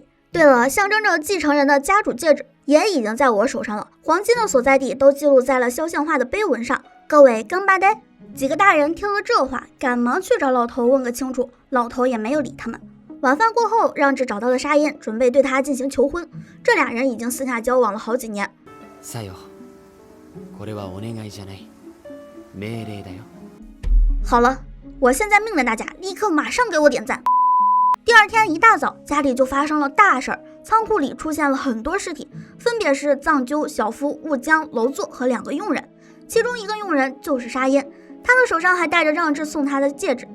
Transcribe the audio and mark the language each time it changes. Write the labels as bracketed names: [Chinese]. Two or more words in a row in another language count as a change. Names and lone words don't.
[Chinese] 对了，象征着继承人的家主戒指也已经在我手上了，黄金的所在地都记录在了肖像画的碑文上。各位刚巴呆，几个大人听了这话，赶忙去找老头问个清楚，老头也没有理他们。晚饭过后，让智找到了沙因，准备对他进行求婚。这俩人已经私下交往了好几年。 [Japanese] さよ、これはお願いじゃない、命令だよ。 [Chinese] 好了，我现在命令大家立刻马上给我点赞。第二天一大早，家里就发生了大事儿，仓库里出现了很多尸体，分别是藏鸠、小夫、雾江、楼座和2个佣人，其中一个佣人就是沙因，他的手上还戴着让智送他的戒指。